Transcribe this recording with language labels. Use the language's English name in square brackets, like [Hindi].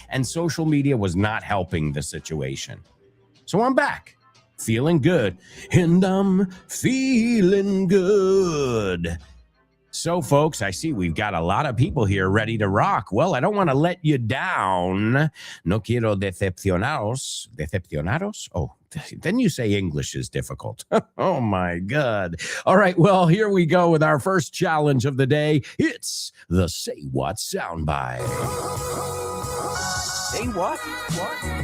[English] And social media was not helping the situation. So I'm back, feeling good. And I'm feeling good. So, folks, I see we've got a lot of people here ready to rock. Well, I don't want to let you down. [Spanish] No quiero decepcionaros. Decepcionaros? [English] Oh, then you say English is difficult. Oh, my God. All right, well, here we go with our first challenge of the day. It's the Say What soundbite. Say what? What?